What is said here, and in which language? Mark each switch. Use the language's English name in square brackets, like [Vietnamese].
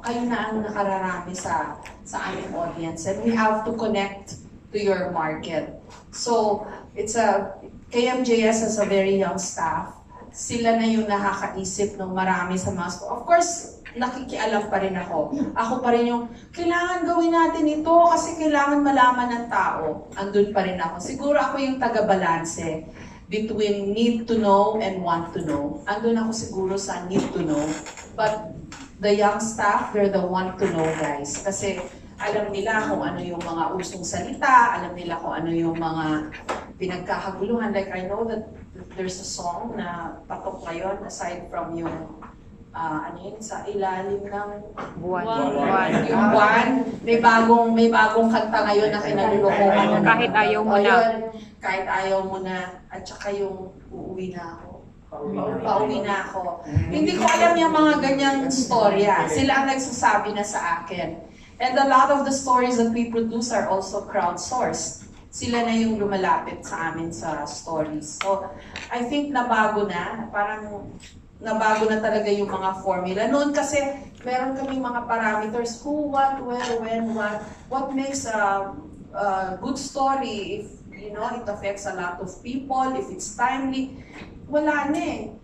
[Filipino] Kayo na ang nakararami sa aming audience. [English] And we have to connect to your market. So, KMJS has a very young staff. [Filipino] Sila na yung nakakaisip ng marami sa mga stories. [English] Of course, [Filipino] nakikialam pa rin ako. Ako pa rin yung, kailangan gawin natin ito kasi kailangan malaman ng tao. Andun pa rin ako. Siguro ako yung taga-balanse [English] between need to know and want to know. [Filipino] Andun ako siguro sa [English] need to know. But the young staff, they're the want to know guys. [Filipino] Kasi alam nila kung ano yung mga usong salita, alam nila kung ano yung mga pinagkakaguluhan. [English] Like I know that there's a song [Filipino] na patok ngayon [English] aside from [Filipino] yung sa ilalim ng buwan. Yung buwan, may bagong kanta ngayon na kinalulukuhan. Kahit ayaw mo na. Kahit ayaw mo na. At saka yung uuwi na ako. Pauwi na ako. Hindi ko alam yung mga ganyang storya. Sila ang nagsasabi na sa akin. [English] And a lot of the stories that we produce are also crowdsourced. [Filipino] Sila na yung lumalapit sa amin sa stories. [English] So, I think [Filipino] nabago na. Parang nabago na talaga yung mga formula. Noon kasi, meron kaming mga parameters. [English] Who, what, where, when, what. What makes a good story if, it affects a lot of people, if it's timely. [Filipino] Wala na eh.